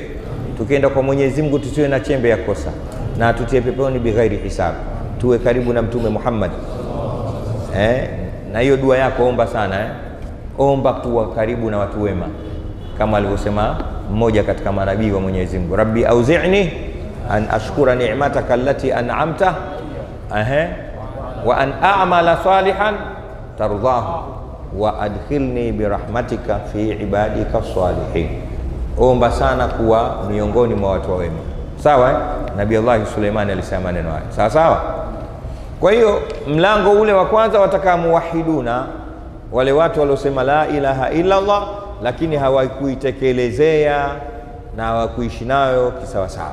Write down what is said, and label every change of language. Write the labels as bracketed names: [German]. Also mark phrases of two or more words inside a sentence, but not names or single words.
[Swahili] Tukienda kwa Mwenyezi Mungu tusiwe na chembe ya kosa, na tutie peponi [Arabic] بغير حساب. [Swahili] Tuwe karibu na Mtume Muhammad. Na hiyo dua yako omba sana, omba tuwa karibu na watu wema, kama alivyosema mmoja katika manabii wa Mwenyezi Mungu, [Arabic] رب أوزعني أن أشكر نعمتك التي أنعمت وأن أعمل صالحا ترضاه وأدخلني برحمتك في عبادك الصالحين. [Swahili] Omba sana kuwa miongoni mwa watu wema. Sawa? Nabii Allah Suleiman alisema maneno haya. Sawa? Kwa hiyo mlango ule wa kwanza watakaa muwahiduna, wale watu waliosema [Arabic] لا إله إلا الله [Swahili] lakini hawakuitekelezea na hawakuishi nayo kisawasawa.